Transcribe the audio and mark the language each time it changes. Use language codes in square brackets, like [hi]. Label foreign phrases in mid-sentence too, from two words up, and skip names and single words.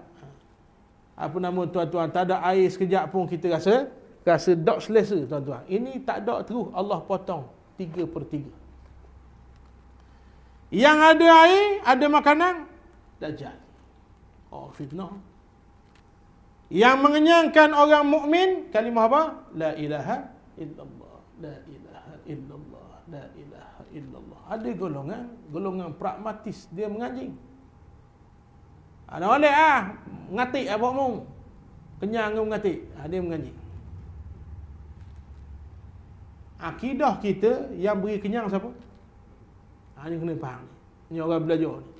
[ms] Apa nama tuan-tuan, tak ada air sekejap pun kita rasa dak selesa, tuan-tuan. Ini tak ada terus Allah potong 3/3. Yang ada air, ada makanan, Dajjal. Fitnah. Yang mengenyangkan orang mukmin kalimah apa? [ar] لا إله إلا الله، لا إله إلا الله، لا إله إلا الله. [ms] Ada golongan pragmatis, dia menganjing. Ada balik ngatik apa mu? Kenyang ke mengatik? Dia menganjing. Akidah kita yang beri kenyang siapa? Ini kena faham. Ini orang belajar ni.